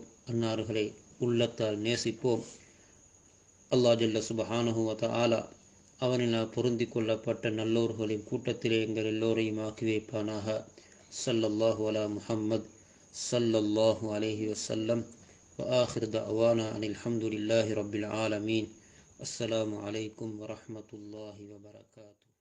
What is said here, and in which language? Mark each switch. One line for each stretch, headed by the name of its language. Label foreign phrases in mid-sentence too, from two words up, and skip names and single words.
Tamil: அன்னார்களை உள்ளத்தால் நேசிப்போம். அல்லாஹ்
Arabic: جل سبحانه وتعالى
Tamil: அவனினால் பொருந்தி கொள்ளப்பட்ட நல்லோர்களின் கூட்டத்திலே எங்கள் எல்லோரையும் ஆக்கி வைப்பானாக.
Arabic: صلى الله على محمد صلى الله عليه وسلم. وآخر دعوانا أن الحمد لله رب العالمين. السلام عليكم ورحمة الله وبركاته.